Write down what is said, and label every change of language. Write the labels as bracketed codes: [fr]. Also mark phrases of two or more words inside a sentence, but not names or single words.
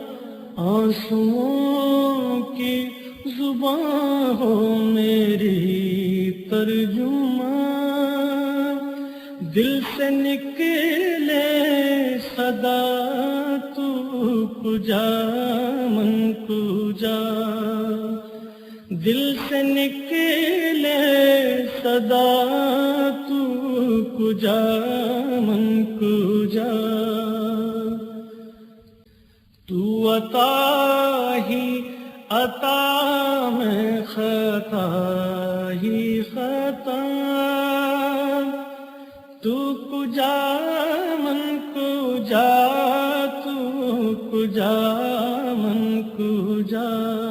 [ur] آنسوؤں کی زباں ہو میری ترجمان، دل سے نکلے صدا [fa] تو کجا من کجا، [ur] دل سے نکلے صدا [fa] تو کجا من کجا، [ur] تو عطا ہی عطا میں خطا ہی خطا، [fa] تو کجا من کجا، تو کجا من کجا۔